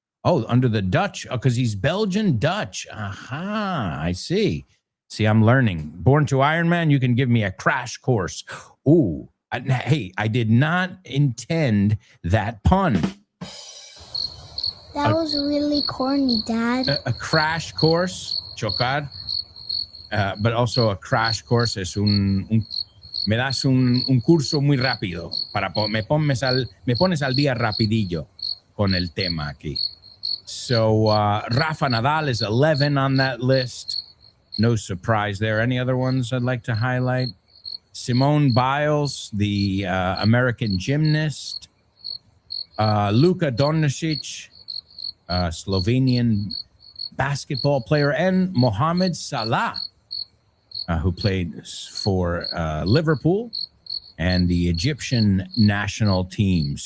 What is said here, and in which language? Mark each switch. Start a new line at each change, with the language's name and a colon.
English: Oh, under the Dutch, because he's Belgian Dutch. Aha, I see. See, I'm learning. Born to Iron Man, you can give me a crash course. Ooh, hey, I did not intend that pun. That was really corny, Dad. A crash course, chocar. But also a crash course
Spanish: es me das un curso muy rápido me pones al día rapidillo con el tema aquí.
English: So Rafa Nadal is 11 on that list. No surprise there. Any other ones I'd like to highlight? Simone Biles, the American gymnast. Luka Doncic, Slovenian basketball player, and Mohamed Salah, who played for Liverpool and the Egyptian national team.